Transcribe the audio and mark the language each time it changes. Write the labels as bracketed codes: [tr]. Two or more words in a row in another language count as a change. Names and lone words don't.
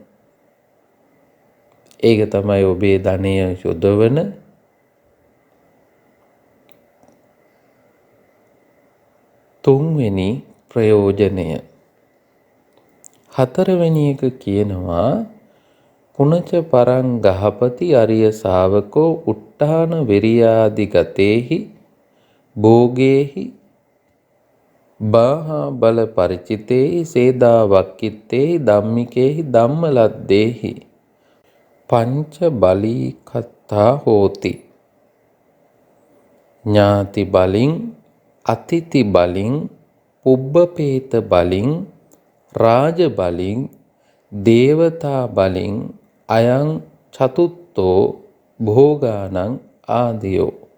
[si] ඒක තමයි ඔබේ ධනය යොදවන තුන්වෙනි ප්‍රයෝජනය. හතරවෙනි එක කියනවා [pi] පුනච පරං ගහපති අරිය ශාවකෝ උට්ටාන විරියාදිගතේහි භෝගේහි බාහා බල පරිචිතේහි සේදා වක්කිත්තේහි ධම්මිකේහි ධම්මලද්දේහි පංච බලී කත්තා හෝති. ඥාති බලින්, අතිථි බලින්, පුබ්බපේත බලින්, රාජ බලින්, දේවතා බලින් අයං චතුත්තෝ භෝගානං ආදියෝ.